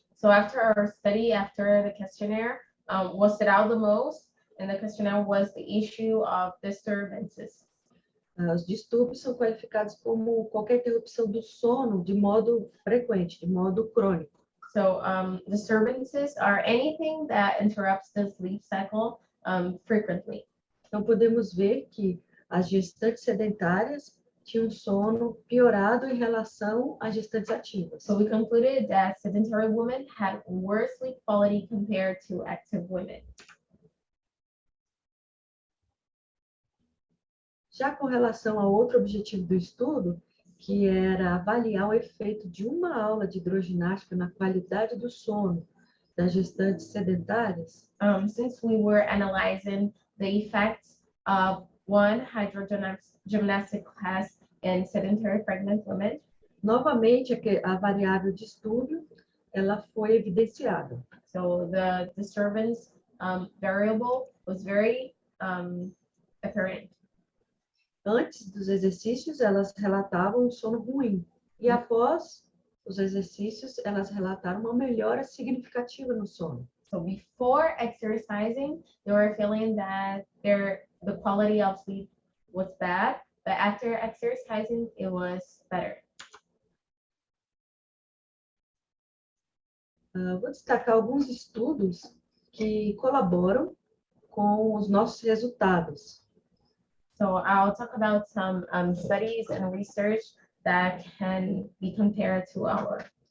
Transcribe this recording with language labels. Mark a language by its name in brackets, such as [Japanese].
[English] So after our study, after the questionnaire, what stood out the most in the questionnaire was the issue of disturbances. [Portuguese] Os distúrbios são qualificados como qualquer interrupção do sono de modo frequente, de modo crônico. [English] So disturbances are anything that interrupts the sleep cycle frequently. [Portuguese] Então, podemos ver que as gestantes sedentárias tinham sono piorado em relação às gestantes ativas. [English] So we concluded that sedentary women had worse sleep quality compared to active women. [Portuguese] Já com relação ao outro objetivo do estudo, que era avaliar o efeito de uma aula de hidroginástica na qualidade do sono das gestantes sedentárias. [English] Since we were analyzing the effects of one hydrogymnastic class in sedentary pregnant women, [Portuguese] Novamente, a variável de distúrbio, ela foi evidenciada. [English] so the disturbance variable was very apparent. [Portuguese] Antes dos exercícios, elas relatavam um sono ruim. E após os exercícios, elas relataram uma melhora significativa no sono. [English] So before exercising, they were feeling that the quality of sleep was bad, but after exercising, it was better. [Portuguese] Vou destacar alguns estudos que colaboram com os nossos resultados. [English] So I'll talk about some studies and research that can be compared to our.